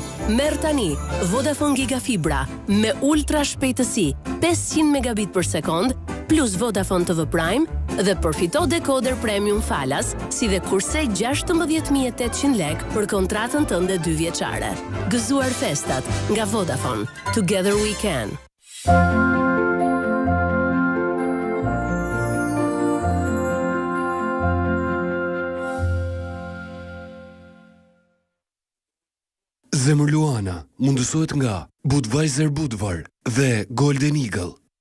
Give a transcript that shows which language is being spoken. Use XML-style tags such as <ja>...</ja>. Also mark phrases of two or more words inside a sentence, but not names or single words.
<sq>Merr tani Vodafone Gigafibra me ultra shpejtësi 500 megabit për sekond, plus Vodafone TV Prime dhe përfito dekoder premium falas, si dhe kurse 16.800 lek për kontratën tënde 2 vjeçare. Gëzuar festat nga Vodafone.</sq> <en>Together we can.</en> <sq>Zemër Luana mundësohet nga Budweiser Budvar dhe Golden Eagle.</sq>